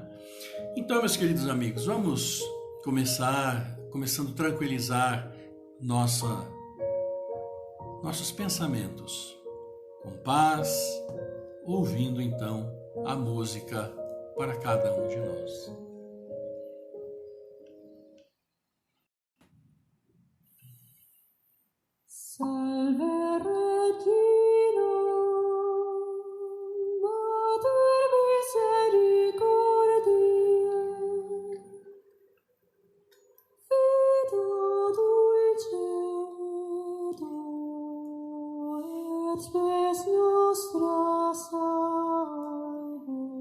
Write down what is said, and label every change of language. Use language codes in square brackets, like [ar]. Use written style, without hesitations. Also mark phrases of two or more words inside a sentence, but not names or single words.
[pt] Então, meus queridos amigos, vamos começando a tranquilizar nossos pensamentos com paz, ouvindo então a música para cada um de nós. [la] Salve Regina, Mater misericordiae, Vita dulcedo, et spes nostra salvo.